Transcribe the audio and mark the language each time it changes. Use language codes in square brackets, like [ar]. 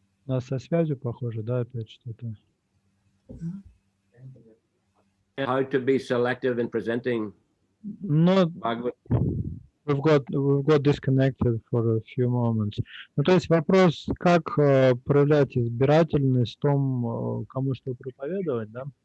[ru] У нас со связью похоже, да, опять что-то. [en] How to be selective in presenting Bhagavatam. We've got disconnected for a few moments. [ru] Ну, то есть вопрос, как проявлять избирательность в том, кому что проповедовать, да?